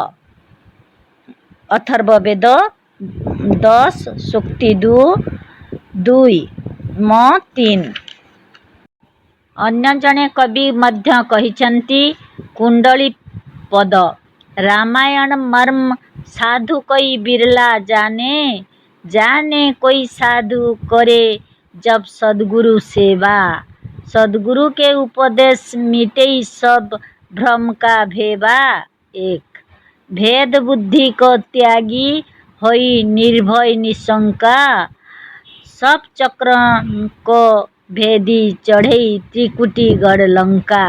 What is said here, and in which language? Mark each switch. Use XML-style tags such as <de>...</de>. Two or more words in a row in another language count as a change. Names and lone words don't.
<or>ଅଥର୍ବ ବେଦ 10 ସୂକ୍ତି 2 म3। ଅନ୍ୟ ଜଣେ କବି ମଧ୍ୟ କହିଛନ୍ତି, କୁଣ୍ଡଳୀ ପଦ</or> <hi>रामायण मर्म साधु कोई बिरला जाने, जाने कोई साधु करे जब सद्गुरु सेवा। सद्गुरु के उपदेश मिटे सब भ्रम का भेवा। 1 भेद बुद्धि को त्यागी होई निर्भय निशंका, सब चक्रण को भेदी चढ़ई त्रिकुटी गढ़ लंका।</hi>